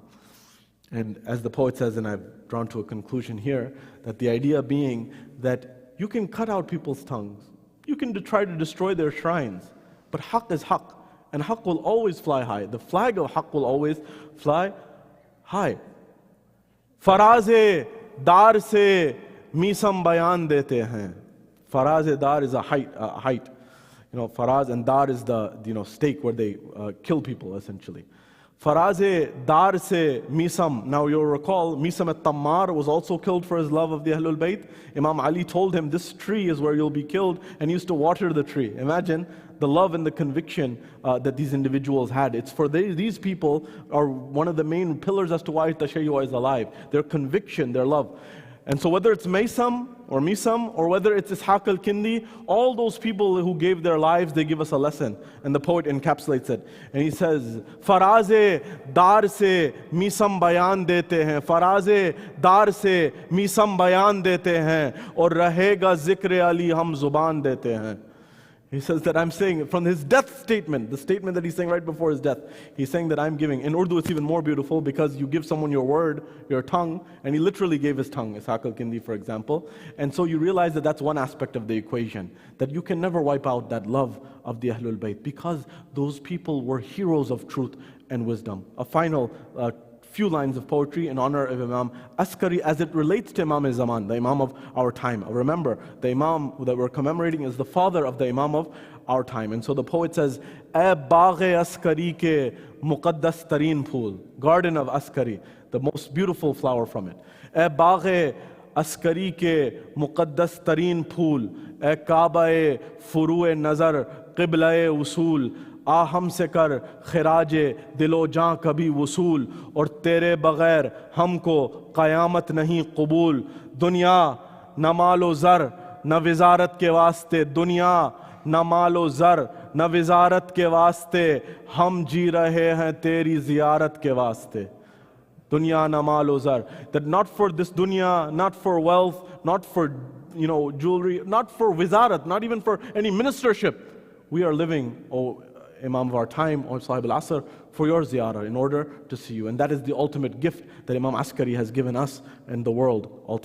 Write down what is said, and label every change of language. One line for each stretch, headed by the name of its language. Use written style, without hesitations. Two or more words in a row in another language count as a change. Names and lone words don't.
English: And as the poet says, and I've drawn to a conclusion here, that the idea being that you can cut out people's tongues, you can try to destroy their shrines, but haqq is haqq. And haqq will always fly high. The flag of haqq will always fly high.
Urdu: فرازِ دار سے میثم بیان دیتے ہیں. فرازِ دار
English: is a height. Faraz and dar is the stake where they kill people essentially.
Urdu: فرازِ دار سے میثم.
English: Now you'll recall, Misam at-Tammar was also killed for his love of the
Arabic: أهل البيت.
English: Imam Ali told him, this tree is where you'll be killed, and he used to water the tree. Imagine the love and the conviction that these individuals had. It's for these people are one of the main pillars as to why Tashayyu is alive. Their conviction, their love. And so whether it's Misam or whether it's Ishaq al-Kindi, all those people who gave their lives, they give us a lesson. And the poet encapsulates it. And he says,
Urdu: فرازِ دار سے میثم بیان دیتے ہیں، فرازِ دار سے میثم بیان دیتے ہیں، اور رہے گا ذکرِ علی ہم زباں دیتے ہیں.
English: He says that I'm saying from his death statement, the statement that he's saying right before his death, he's saying that I'm giving. In Urdu, it's even more beautiful because you give someone your word, your tongue, and he literally gave his tongue, Ishaq al-Kindi, for example. And so you realize that that's one aspect of the equation, that you can never wipe out that love of the
Arabic: أهل البيت
English: because those people were heroes of truth and wisdom. A final few lines of poetry in honor of Imam Askari as it relates to Imam Zaman, the Imam of our time. Remember, the Imam that we're commemorating is the father of the Imam of our time. And so the poet says,
Urdu: "اے باغِ عسکری کے مقدس ترین پھول,"
English: garden of Askari, the most beautiful flower from it.
Urdu: "اے باغِ عسکری کے مقدس ترین پھول، اے کعبۂ فروعِ نظر قبلۂ اصول, آ ہم سے کر خراج دل و جاں کبھی وصول اور تیرے بغیر ہم کو قیامت نہیں قبول دنیا نہ مال و زر نہ وزارت کے واسطے دنیا نہ مال و زر نہ وزارت کے واسطے ہم جی رہے ہیں تیری زیارت کے واسطے دنیا نہ مال و زر
English: that not for this dunya, not for wealth, not for jewelry, not for wizarat, not even for any ministership, we are living, oh Imam of our time, or Sahib al-Asr, for your ziyarah in order to see you. And that is the ultimate gift that Imam Askari has given us and the world ultimately.